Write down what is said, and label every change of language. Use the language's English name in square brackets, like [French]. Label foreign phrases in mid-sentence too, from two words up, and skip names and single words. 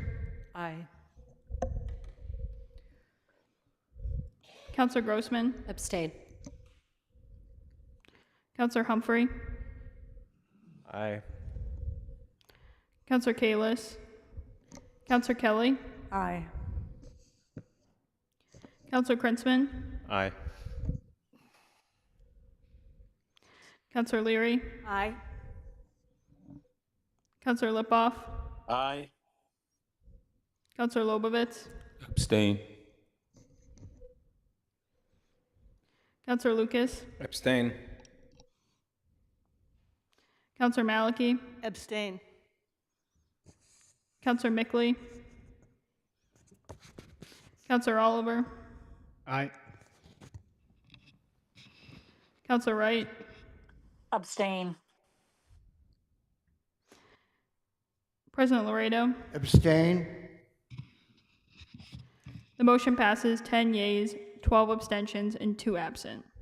[English] Aye. Counselor Grossman, Abstain. Counselor Humphrey, Aye. Counselor Kalis, Counselor Kelly, Aye. Counselor Krinsman, Aye. Counselor Leary, Aye. Counselor Lipoff, Aye. Counselor Lobovitz, Abstain. Counselor Lucas, Abstain. Counselor Maliki, Abstain. Counselor Mickley, Counselor Oliver, Aye. Counselor Wright, Abstain. President Laredo. Abstain? The motion passes 10 yeas, 12 abstentions, and 2 absent.